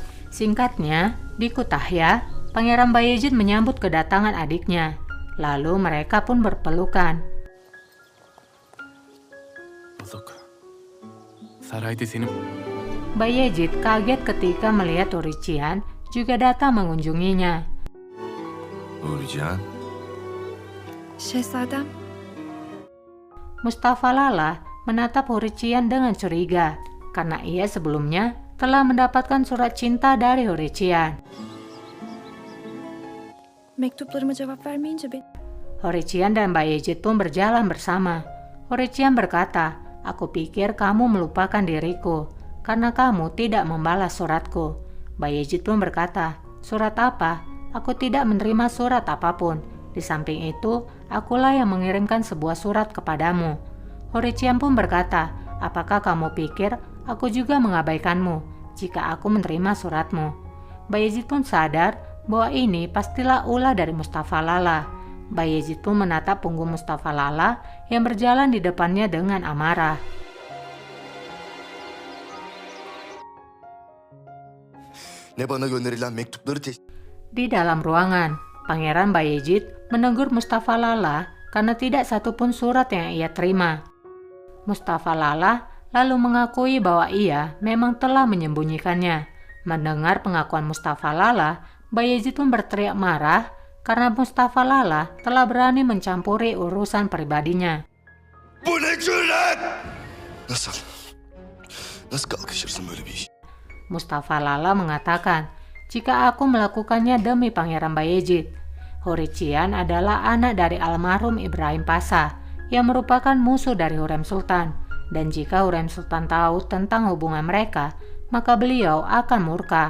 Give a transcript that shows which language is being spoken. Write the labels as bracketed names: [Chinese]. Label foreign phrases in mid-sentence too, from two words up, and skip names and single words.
[Indonesian] Singkatnya, di Kütahya, Pangeran Bayezid menyambut kedatangan adiknya. Lalu mereka pun berpelukan. [Turkish] Bulduk. Sarayda seni [Indonesian] Bayezid kaget ketika melihat Hurichian juga datang mengunjunginya. Nurican. [Turkish] Şehzadem, [Indonesian] Mustafa Lala menatap Hurichian dengan curiga karena ia sebelumnya telah mendapatkan surat cinta dari Hurichian. [Turkish] mektuplarıma cevap vermeyince ben... [Indonesian] Hurichian dan Bayezid pun berjalan bersama. Hurichian berkata, "Aku pikir kamu melupakan diriku karena kamu tidak membalas suratku." Bayezid pun berkata, "Surat apa? Aku tidak menerima surat apapun. Di samping itu, akulah yang mengirimkan sebuah surat kepadamu." Hurichian pun berkata, "Apakah kamu pikir aku juga mengabaikanmu jika aku menerima suratmu?" Bayezid pun sadar bahwa ini pastilah ulah dari Mustafa Lala. Bayezid pun menatap punggung Mustafa Lala yang berjalan di depannya dengan amarah. [Turkish] Ne bana gönderilen mektupları [Indonesian] Di dalam ruangan, Pangeran Bayezid menegur Mustafa Lala karena tidak satupun surat yang ia terima. Mustafa Lala lalu mengakui bahwa ia memang telah menyembunyikannya. Mendengar pengakuan Mustafa Lala, Bayezid pun berteriak marah karena Mustafa Lala telah berani mencampuri urusan pribadinya. [Turkish] Bu ne cüret? Nasıl? Nasıl kalkışırsın böyle bir iş? [Indonesian] Mustafa Lala mengatakan, "Jika aku melakukannya demi Pangeran Bayezid." Hurichian adalah anak dari almarhum Ibrahim Pasha yang merupakan musuh dari Hurrem Sultan. Dan jika Hurrem Sultan tahu tentang hubungan mereka, maka beliau akan murka.